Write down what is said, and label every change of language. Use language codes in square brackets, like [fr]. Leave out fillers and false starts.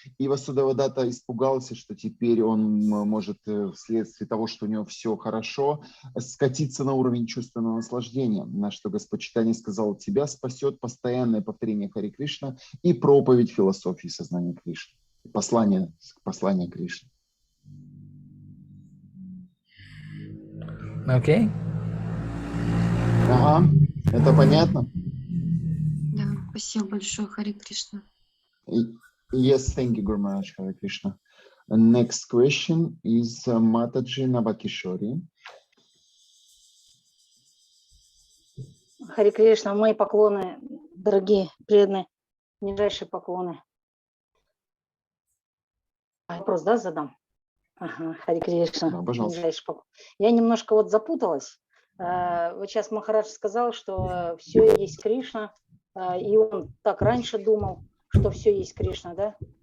[ru] И Васудева Датта испугался, что теперь он может, вследствие того, что у него все хорошо, скатиться на уровень чувственного наслаждения, на что Господь Чайтанья сказал: тебя спасет постоянное повторение Харе Кришна и проповедь философии сознания Кришны, послание Кришны. [en] Okay? [ru] Ага, это понятно? Да, спасибо большое, Харе Кришна. [en] Yes, thank you, Guru Maharaj, Hare Krishna. Next question is Mataji Navakishori. [ru] Харе Кришна, мои поклоны, дорогие преданные, нижайшие поклоны. Вопрос, да, задам? Ага, Харе Кришна. Да, пожалуйста. Я немножко вот запуталась. Вот сейчас Махарадж сказал, что все есть Кришна, и он так раньше думал, что все есть Кришна, да?